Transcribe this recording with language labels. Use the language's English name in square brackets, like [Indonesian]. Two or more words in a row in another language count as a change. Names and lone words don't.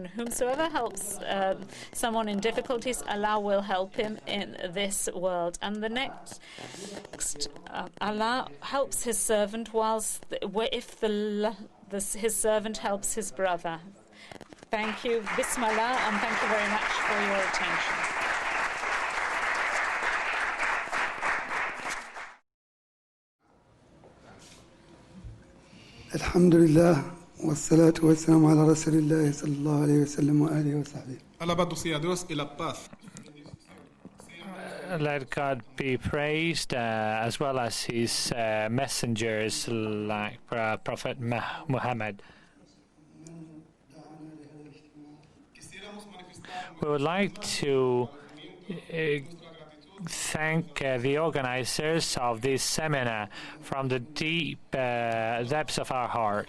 [English] Whomsoever helps someone in difficulties, Allah will help him in this world. And the next Allah helps his servant his servant helps his brother. Thank you. Bismillah, and thank you very much for your attention. [Arabic] الحمد لله والصلاة والسلام على رسول الله صلى الله عليه وسلم وعلى آله وصحبه. [Spanish] Alabado sea Dios y la paz. [English] Let God be praised, as well as his messengers like Prophet Muhammad. We would like to thank the organizers of this seminar from the deep depths of our heart.